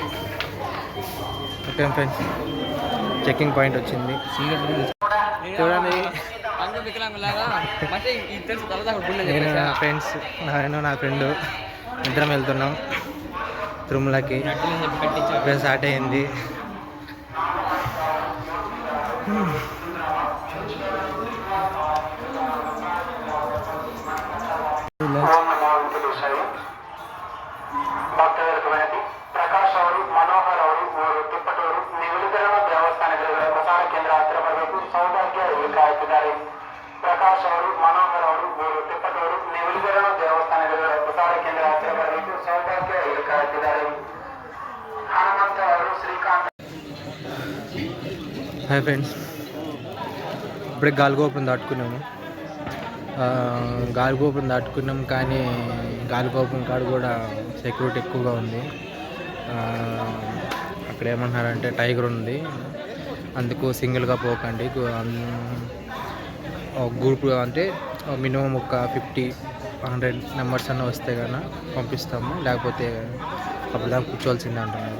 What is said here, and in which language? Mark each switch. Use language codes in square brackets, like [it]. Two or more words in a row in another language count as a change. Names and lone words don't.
[en] Okay friends, checking point [te] వచ్చింది చూడండి. నేను నా ఫ్రెండ్స్, నా ఫ్రెండ్ ఇద్దరం వెళ్తున్నాం తిరుమలకి. ఇప్పుడు స్టార్ట్ అయింది. [kn] ಪ್ರಕಾಶ್ ಅವರು, ಮನೋಹರ್ ಅವರು, ತಿಪ್ಪಟೂರು ನಿವಿಲಿಗರಣ ದೇವಸ್ಥಾನಗಳ ಪ್ರಸಾರ ಕೇಂದ್ರ ಹತ್ತಿರ ಬರಬೇಕು. ಸೌಭಾಗ್ಯ ಇಲ್ಲಿ ಕಾಯುತ್ತಿದ್ದಾರೆ. ಪ್ರಕಾಶ್ ಅವರು, ಮನೋಹರ್ ಅವರು, ತಿಪ್ಪಟೂರು ನಿವಿಲಿಗರಣ ದೇವಸ್ಥಾನಗಳ ಪ್ರಸಾರ ಕೇಂದ್ರ ಹತ್ತಿರ ಬರಬೇಕು. ಸೌಭಾಗ್ಯ ಇಲ್ಲಿ ಕಾಯುತ್ತಿದ್ದಾರೆ. ಹನುಮಂತ ಅವರು, ಶ್ರೀಕಾಂತ್. [en] Hi friends, [te] ఇప్పుడే గాలిగోపురం దాటుకున్నాము. గాలిగోపురం దాటుకున్నాం, కానీ గాలిగోపురం కాడ కూడా సెక్యూరిటీ ఎక్కువగా ఉంది. అక్కడ ఏమంటున్నారంటే టైగర్ ఉంది, అందుకు సింగిల్గా పోకండి, గ్రూప్ అంటే మినిమం ఒక 50-100 మెంబర్స్ అన్న వస్తే కన్నా పంపిస్తాము, లేకపోతే అప్పుడు దాకా కూర్చోవాల్సిందే అంటున్నారు.